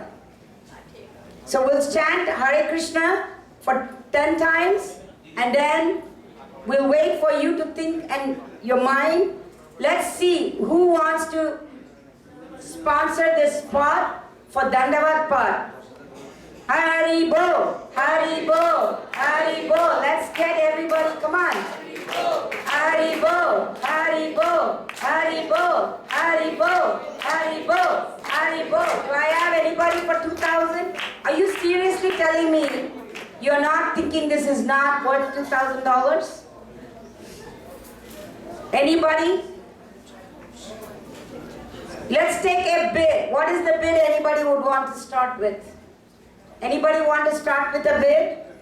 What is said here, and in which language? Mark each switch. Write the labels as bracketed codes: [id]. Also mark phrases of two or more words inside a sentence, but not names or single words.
[en] So we'll chant Hare Krishna for 10 times and then we'll wait for you to think and your mind. Let's see who wants to sponsor this pot for Dandavat pot. [bn] হরি বোল, হরি বোল, হরি বোল. [en] Let's get everybody, come on. [bn] হরি বোল, হরি বোল, হরি বোল, হরি বোল, হরি বোল, হরি বোল. [en] Do I have anybody for 2,000? Are you seriously telling me you're not thinking this is not worth $2,000? Anybody? Let's take a bid. What is the bid anybody would want to start with? Anybody want to start with a bid?